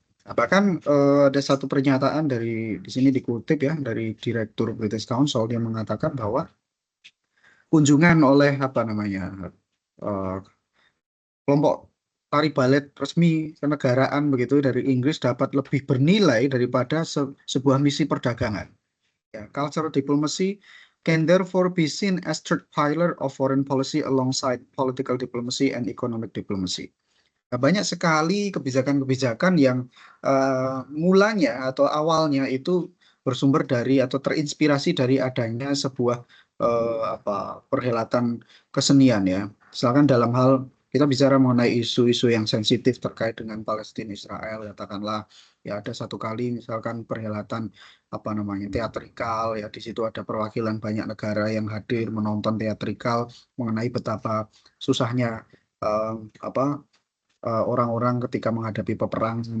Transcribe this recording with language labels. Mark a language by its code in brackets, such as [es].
[id] Nah, bahkan ada satu pernyataan di sini dikutip ya dari Direktur British Council, dia mengatakan bahwa kunjungan oleh apa namanya eh, kelompok tari balet resmi kenegaraan begitu dari Inggris dapat lebih bernilai daripada sebuah misi perdagangan. [en] Ya, cultural diplomacy can therefore be seen as third pillar of foreign policy alongside political diplomacy and economic diplomacy. [id] Nah, banyak sekali kebijakan-kebijakan yang mulanya atau awalnya itu bersumber dari atau terinspirasi dari adanya sebuah perhelatan kesenian ya. Misalkan dalam hal kita bicara mengenai isu-isu yang sensitif terkait dengan Palestina Israel, katakanlah ya ada satu kali misalkan perhelatan apa namanya teatrikal ya, di situ ada perwakilan banyak negara yang hadir menonton teatrikal mengenai betapa susahnya apa orang-orang ketika menghadapi peperangan.